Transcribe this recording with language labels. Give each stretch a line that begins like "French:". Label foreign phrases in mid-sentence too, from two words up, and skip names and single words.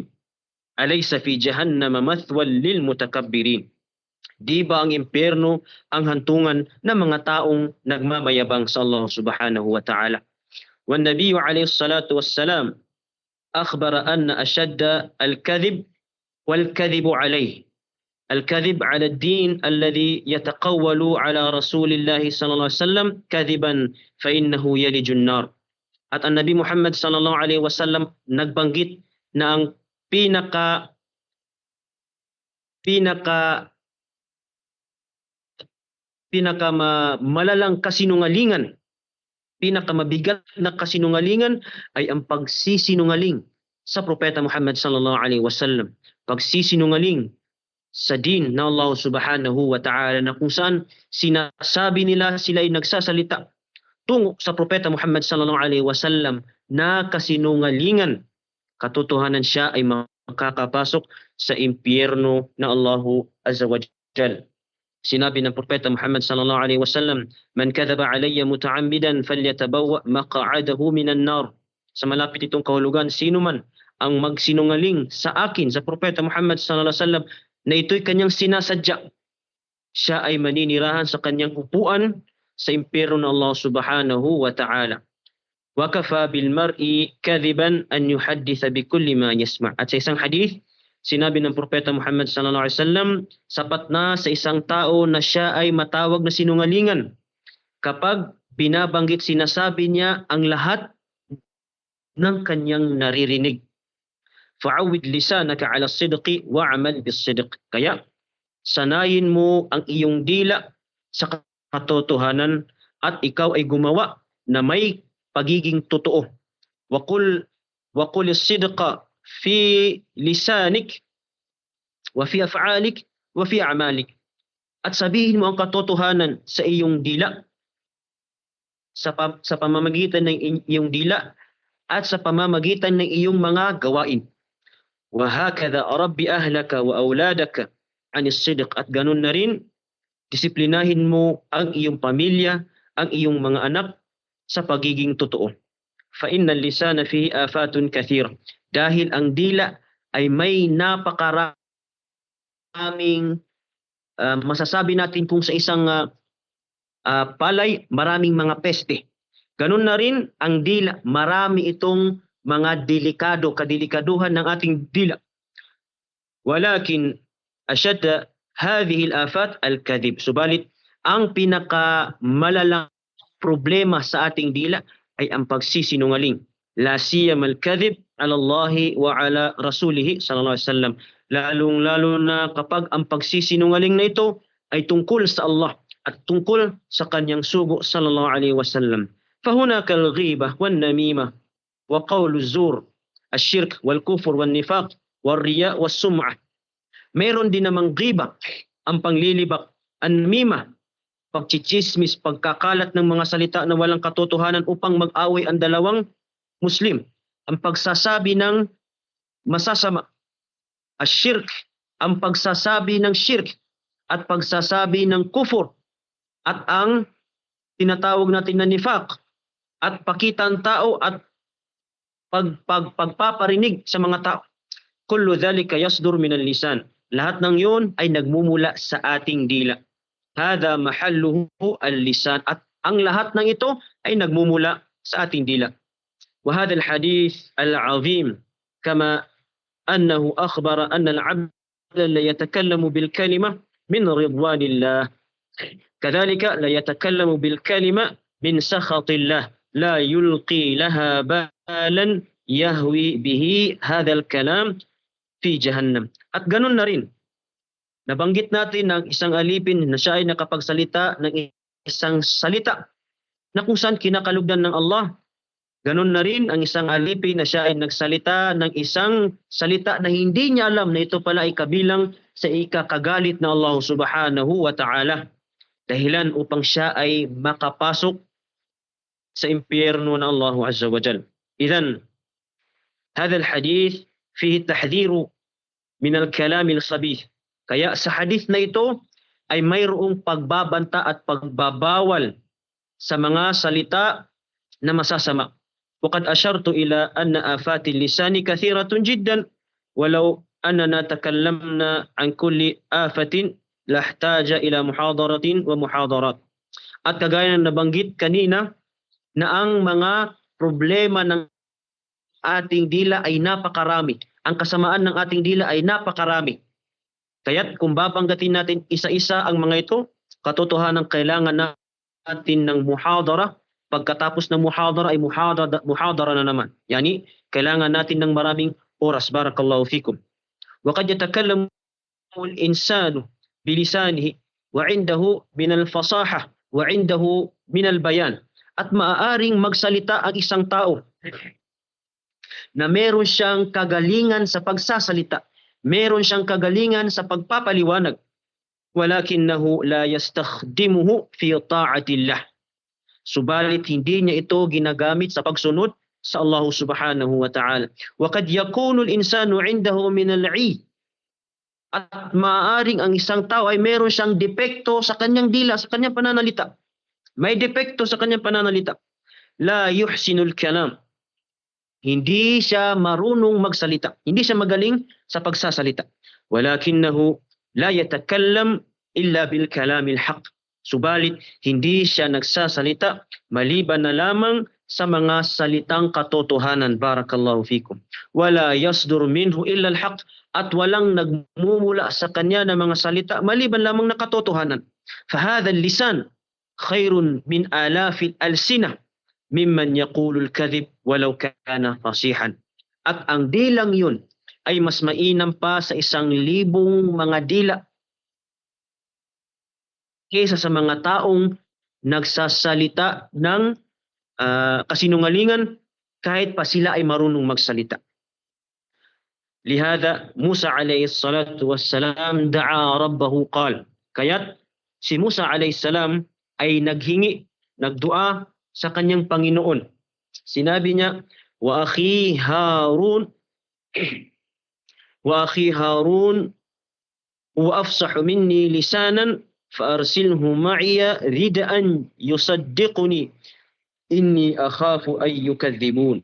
Arabic: أليس في جهنم مثوى للمتكبرين.
Filipino: Di ba ang impyerno ang hantungan ng mga taong nagmamayabang sa Allah
Arabic: سبحانه وتعالى? والنبي عليه الصلاة والسلام أخبر أن أشد الكذب والكذب عليه. الكذب على الدين الذي يتقول على رسول الله صلى الله عليه وسلم كذبا فإنه يلج النار.
Filipino: At ang Nabi Muhammad
Arabic: صلى الله عليه وسلم
Filipino: nagbanggit na ang malalang kasinungalingan, pinakamabigat na kasinungalingan ay ang pagsisinungaling sa Propeta Muhammad
Arabic: صلى الله عليه وسلم.
Filipino: Pagsisinungaling sa din na Allah
Arabic: سبحانه وتعالى
Filipino: na kung saan sinasabi nila sila ay nagsasalita tungo sa Propeta Muhammad
Arabic: صلى الله عليه وسلم
Filipino: na kasinungalingan. Katotohanan siya ay makakapasok sa impyerno na Allahu
Arabic: عز وجل.
Filipino: Sinabi ng Propeta Muhammad
Arabic: صلى الله عليه وسلم, "من كذب علي متعمدا فليتبوأ مقعده من النار."
Filipino: Sa malapit itong kahulugan, sino man ang magsinungaling sa akin, sa Propeta Muhammad
Arabic: صلى الله عليه وسلم,
Filipino: na ito'y kanyang sinasadya, siya ay maninirahan sa kanyang upuan sa impyerno ng Allah
Arabic: سبحانه وتعالى. وَكَفَى بِالْمَرْءِ كَذِبًا أَنْ يُحَدِّثَ بِكُلِّ مَا يَسْمَعُ.
Filipino: At sa isang hadith, sinabi ng Propeta Muhammad
Arabic: صلى الله عليه وسلم,
Filipino: sapat na sa isang tao na siya ay matawag na sinungalingan kapag binabanggit, sinasabi niya ang lahat ng kanyang naririnig.
Arabic: فَعَوِّدْ لِسَانَكَ عَلَى الصِّدْقِ وَعَمَلْ بِالصِّدْقِ.
Filipino: Kaya sanayin mo ang iyong dila sa katotohanan at ikaw ay gumawa na may pagiging totoo.
Arabic: وَقُلْ الصِّدْقَ فِي لِسَانِكَ وَفِي أَفْعَالِكَ وَفِي أَعْمَالِكَ.
Filipino: At sabihin mo ang katotohanan sa iyong dila, sa pamamagitan ng iyong dila at sa pamamagitan ng iyong mga gawain.
Arabic: وَهَكَذَا أَرَبِّ أَهْلَكَ وَأَوْلَادَكَ عَنِ الصِّدْقِ.
Filipino: At ganun na rin, disiplinahin mo ang iyong pamilya, ang iyong mga anak sa pagiging totoo.
Arabic: فَإِنَّ اللِّسَانَ فِيهِ آفَاتٌ كَثِيرٌ.
Filipino: Dahil ang dila ay may napakaraming masasabi natin kung sa isang palay, maraming mga peste. Ganun na rin ang dila, marami itong mga kadilikaduhan ng ating dila.
Arabic: ولكن أشد هذه الآفات الكذب.
Filipino: Subalit ang pinakamalalang problema sa ating dila ay ang pagsisinungaling.
Arabic: لا سيما الكذب على الله وعلى رسوله صلى الله عليه وسلم.
Filipino: Lalong-lalo na kapag ang pagsisinungaling na ito ay tungkol sa Allah at tungkol sa kanyang sugo
Arabic: صلى الله عليه وسلم. فهناك الغيبة والنميمة وقول الزور الشرك والكفر والنفاق والرياء والسمعة.
Filipino: Meron din namang ghiba, ang panglilibak, an-namimah, pagchichismis, pagkakalat ng mga salita na walang katotohanan upang mag-away ang dalawang Muslim, ang pagsasabi ng masasama, ash-shirk, ang pagsasabi ng shirk at pagsasabi ng kufur, at ang tinatawag natin na nifaq, at pakitang tao at pagpaparinig sa mga tao.
Arabic: كل ذلك يصدر من اللسان.
Filipino: Lahat ng yun ay nagmumula sa ating dila.
Arabic: هذا محله اللسان.
Filipino: At ang lahat ng ito ay nagmumula sa ating dila.
Arabic: وهذا الحديث العظيم كما أنه أخبر أن العبد لا يتكلم بالكلمة من رضوان الله. كذلك لا يتكلم بالكلمة من سخط الله. لا يلقي لها بالا يهوي به هذا الكلام في جهنم.
Filipino: At ganun na rin, nabanggit natin ng isang alipin na siya ay nakapagsalita ng isang salita na kung saan kinakalugdan ng Allah. Ganun na rin ang isang alipin na siya ay nagsalita ng isang salita na hindi niya alam na ito pala ay kabilang sa ikakagalit na Allah
Arabic: سبحانه وتعالى.
Filipino: Dahilan upang siya ay makapasok sa impyerno na Allah
Arabic: عز وجل. Idhan, هذا الحديث فيه التحذير من الكلام الخبيث.
Filipino: Kaya sa hadith na ito ay mayroong pagbabanta at pagbabawal sa mga salita na masasama.
Arabic: وقد أشرت إلى أن آفات اللسان كثيرة جدا ولو أننا تكلمنا عن كل آفة لاحتاج إلى محاضرة ومحاضرات.
Filipino: At kagaya ng nabanggit kanina na ang mga problema ng ating dila ay napakarami. Ang kasamaan ng ating dila ay napakarami. Kaya't kung babanggatin natin isa-isa ang mga ito, katotohanan kailangan natin ng muhadara. Pagkatapos ng muhadara ay muhadara na naman. Yani, kailangan natin ng maraming oras.
Arabic: بارك الله فيكم. وَقَدْ يَتَكَلَّمُ الْإِنسَانُ بِلِسَانِهِ وَعِنْدَهُ مِنَ الْفَصَاحَةِ وَعِنْدَهُ مِنَ الْبَيَانِ.
Filipino: At maaaring magsalita ang isang tao na meron siyang kagalingan sa pagsasalita, meron siyang kagalingan sa pagpapaliwanag,
Arabic: ولكنه لا يستخدمه في طاعة الله.
Filipino: Subalit hindi niya ito ginagamit sa pagsunod sa Allah
Arabic: سبحانه وتعالى. وقد يكون الإنسان عنده من العي.
Filipino: At maaaring ang isang tao ay meron siyang depekto sa kanyang dila, sa kanyang pananalita. May depekto sa kanyang pananalita.
Arabic: لا يحسن الكلام.
Filipino: Hindi siya marunong magsalita. Hindi siya magaling sa pagsasalita.
Arabic: ولكنه لا يتكلم إلا بالكلام الحق.
Filipino: Subalit, hindi siya nagsasalita maliban na lamang sa mga salitang katotohanan.
Arabic: بارك الله فيكم ولا يصدر منه إلا الحق,
Filipino: at walang nagmumula sa kanya ng mga salita maliban lamang na katotohanan.
Arabic: فهذا اللسان خير من ألف الألسنة ممن يقول الكذب ولو كان فصيحا.
Filipino: At ang dilang yun ay mas mainam pa sa 1,000 mga dila kaysa sa mga taong nagsasalita ng kasinungalingan kahit pa sila ay marunong magsalita.
Arabic: لهذا موسى عليه الصلاة والسلام دعا ربه قال.
Filipino: Kaya't si Musa
Arabic: عليه السلام
Filipino: ay naghingi, nagdua sa kanyang Panginoon. Sinabi niya,
Arabic: وأخي هارون وأفصح مني لسانا فأرسله معي ردءا يصدقني إني أخاف أن يكذبون.